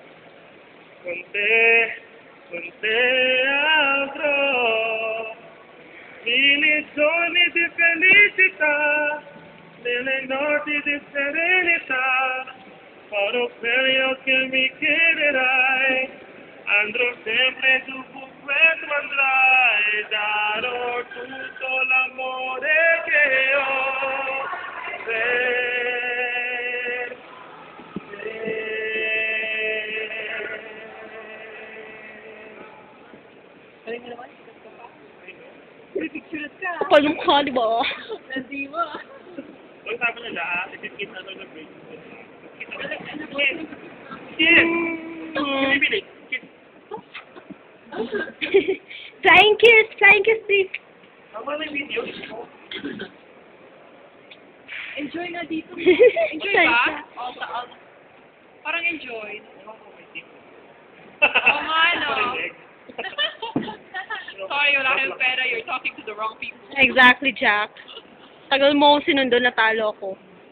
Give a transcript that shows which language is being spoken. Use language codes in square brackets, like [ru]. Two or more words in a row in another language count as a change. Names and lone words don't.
[it] Con te avrò milioni di felicità, nelle notti di serenità, farò quello che mi chiederai, andrò sempre dovunque tu andrai, darò tutto l'amore che ho per te. [tl] Kapal yung mukha, di ba? Hindi mo. Huwag sabi nila, itikit na ito na break. Kiss! Bili-bili! Kiss! [en] Flying kiss, please. [tl] Tama na yung video. Enjoy na dito. Enjoy ba? Parang enjoy. Oo nga, no. Sorry, wala kayong pera. [en] You're talking to the wrong people. Exactly, Jack. [tl] Tagal mo ako sinundo, natalo ako.